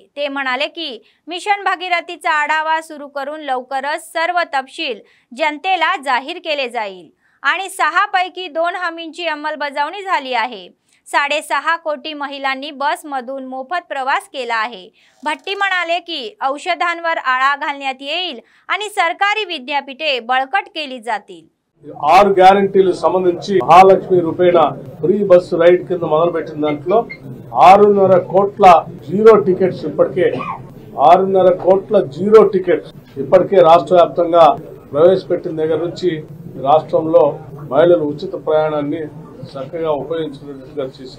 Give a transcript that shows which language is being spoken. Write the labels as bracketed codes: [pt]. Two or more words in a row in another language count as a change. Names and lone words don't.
[mr] ते म्हणाले की मिशन भागीरथीचा आढावा सुरू करून लवकरच सर्व तपशील जनतेला जाहीर केले जाईल आणि 6 पैकी 2 हमींची अंमलबजावणी झाली आहे। 6.5 कोटी महिलांनी बसमधून मोफत प्रवास केला आहे। भट्टी म्हणाले की औषधांवर आळा घालण्यात येईल आणि सरकारी विद्यापीठे बळकट केली जातील। [te] 6 గ్యారెంటీలకు సంబంధించి మహాలక్ష్మి రూపేణ [en] free bus ride [te] కింద మొదలుపెట్టిన దాంట్లో 6.5 కోట్ల [en] zero tickets [te] ఇప్పటికే 6.5 కోట్ల [en] zero tickets [te] ఇప్పటికే రాష్ట్ర వ్యాప్తంగా ప్రవేశపెట్టిన దగ్గర నుంచి రాష్ట్రంలో మహిళలు ఉచిత ప్రయాణాన్ని చక్కగా ఉపయోగించుకున్నట్టుగా చేశాం.